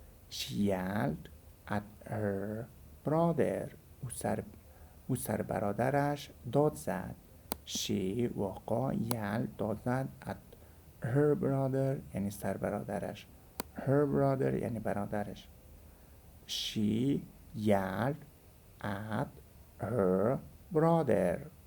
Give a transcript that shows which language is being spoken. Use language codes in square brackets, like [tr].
[en] She yelled at her brother. [fa] او سر برادرش داد زد. She واقع [en] yelled [fa] داد زد [en] at her brother [fa] یعنی سر برادرش. [en] Her brother [fa] یعنی برادرش. [en] She yelled at her brother.